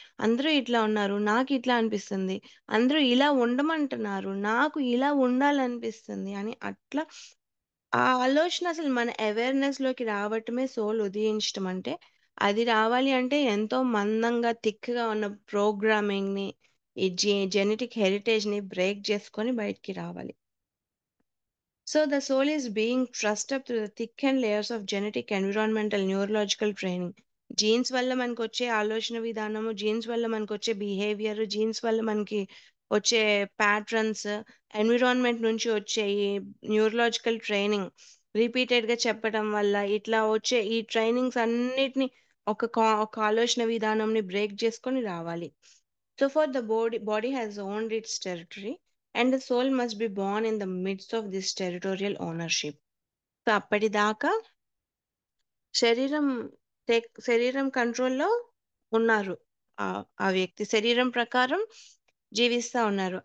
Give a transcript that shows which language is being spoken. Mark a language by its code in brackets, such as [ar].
[te] అందరూ ఇట్లా ఉన్నారు, నాకిట్లా అనిపిస్తుంది. అందరూ ఇలా ఉండమంటున్నారు, నాకు ఇలా ఉండాలనిపిస్తుంది అని అట్లా ఆ ఆలోచన అసలు మన అవేర్‌నెస్‌లోకి రావటమే సోల్ ఉదయించటం అంటే. అది రావాలి అంటే ఎంతో మందంగా, థిక్‌గా ఉన్న ప్రోగ్రామింగ్‌ని, ఈ జెనెటిక్ హెరిటేజ్‌ని బ్రేక్ చేసుకొని బయటికి రావాలి. [en] So the soul is being trussed up through the thickened layers of genetic, environmental, neurological training. [te] Jeans వల్ల మనకొచ్చే ఆలోచన విధానము, జీన్స్ వల్ల మనకొచ్చే బిహేవియర్, జీన్స్ వల్ల మనకి వచ్చే ప్యాట్రన్స్, ఎన్విరాన్మెంట్ నుంచి వచ్చే ఈ న్యూరలాజికల్ ట్రైనింగ్, రిపీటెడ్‌గా చెప్పడం వల్ల ఇట్లా వచ్చే ఈ ట్రైనింగ్స్ అన్నిటిని ఒక ఆలోచన విధానంని బ్రేక్ చేసుకొని రావాలి. [en] So far the body has owned its territory and the soul must be born in the midst of this territorial ownership. [te] So అప్పటిదాకా శరీరం శరీరం కంట్రోల్‌లో ఉన్నారు. ఆ వ్యక్తి శరీరం ప్రకారం జీవిస్తా ఉన్నారు.